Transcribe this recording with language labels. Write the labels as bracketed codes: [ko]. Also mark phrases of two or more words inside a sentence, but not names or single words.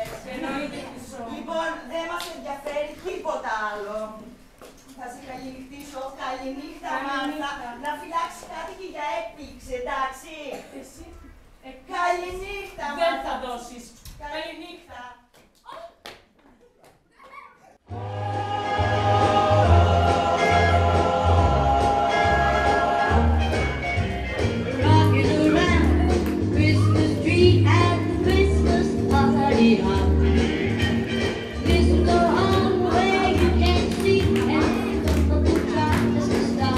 [el] Εννοείται, χρυσό. Λοιπόν, δεν μας ενδιαφέρει τίποτα άλλο. Θα σε καληνυχτήσω. Καληνύχτα, Μάρθα. Να φυλάξεις κάτι και για έκπληξη, εντάξει? Εσύ. Καληνύχτα, Μάρθα. Δεν θα δώσεις. Καληνύχτα. [en] Rocking around the Christmas tree at the Christmas party hop. Listen, go on where you can see and don't try just to stop.